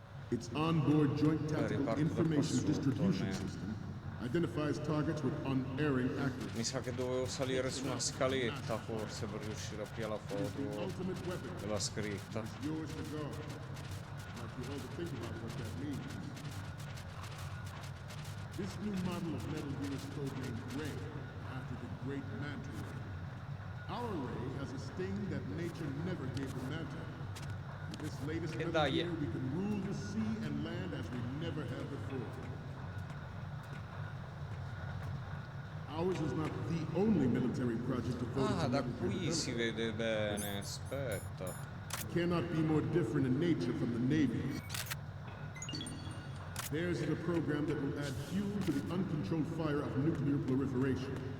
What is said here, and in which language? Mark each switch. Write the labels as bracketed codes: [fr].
[en] Its onboard joint tactical information distribution system identifies targets with unerring accuracy. [it] Mi sa che dovevo salire su una scaletta forse per riuscire a pigliare la foto della scritta. [en] Yours to guard. You all to think about what that means. This new model of Metal Gear is codenamed Ray, after the great Manta Ray. Our Ray has a sting that nature never gave the Manta. With this latest Metal Gear, we can rule the sea and land as we never have before. Ours is not the only military project devoted to [it] da qui si vede bene, aspetta. [en] Cannot be more different in nature from the Navy's. Theirs is a program that will add fuel to the uncontrolled fire of nuclear proliferation.